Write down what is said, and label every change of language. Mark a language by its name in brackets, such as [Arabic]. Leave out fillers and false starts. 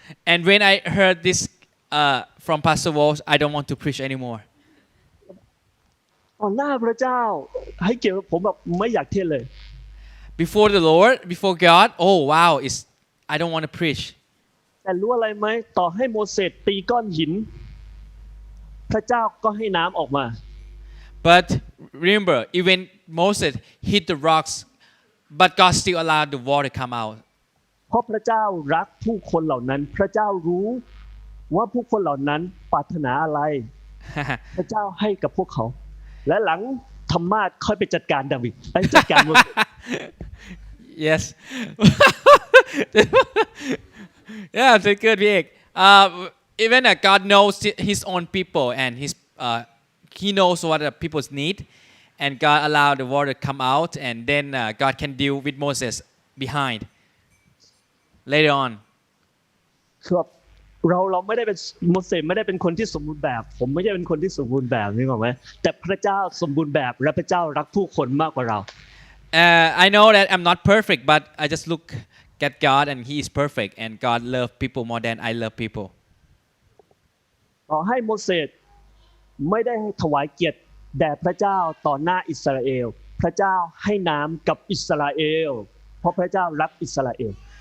[English] And when I heard this from Pastor Walsh, I don't want to preach anymore. [Thai] ต่อหน้าพระเจ้าให้เกียรติผมแบบไม่อยากเทศเลย [English] Before the Lord, before God, oh wow, I don't want to preach. [Thai] แต่รู้อะไรไหมต่อให้โมเสสตีก้อนหิน พระเจ้าก็ให้น้ำออกมา [English] But remember, even Moses hit the rocks, but God still allowed the water to come out. [Thai] เพราะพระเจ้ารักผู้คนเหล่านั้นพระเจ้ารู้ว่าผู้คนเหล่านั้นปรารถนาอะไรพระเจ้าให้กับพวกเขาและหลังธรรมาสค่อยไปจัดการดาวิดจัดการโมเสส [English] yes yeah that's good พี่เอก even God knows his own people and he knows what the people's need and God allowed the water to come out and then God can deal with Moses behind later on [Thai] ครับเราไม่ได้เป็นโมเสสไม่ได้เป็นคนที่สมบูรณ์แบบผมไม่ใช่เป็นคนที่สมบูรณ์แบบนี่หรอกไหมแต่พระเจ้าสมบูรณ์แบบและพระเจ้ารักผู้คนมากกว่าเรา [English] I know that I'm not perfect but I just look at God and he is perfect and God love people more than I love people [Thai] ต่อให้โมเสสไม่ได้ถวายเกียรติแด่พระเจ้าต่อหน้าอิสราเอลพระเจ้าให้น้ำกับอิสราเอลเพราะพระเจ้ารักอิสราเอล